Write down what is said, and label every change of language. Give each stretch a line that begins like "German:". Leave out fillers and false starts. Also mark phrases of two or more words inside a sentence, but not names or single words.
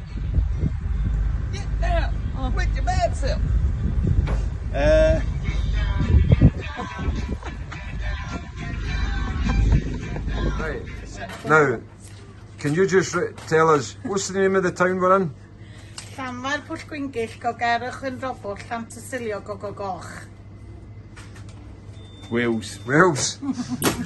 English: Get there! With your bad self! Right. Now, can you just tell us what's the name of the town we're in? Llanfair Pwll Gwyngyll, Gogerwch yn Robwll, Llantysilio, Gogogoch. Wales. Wales.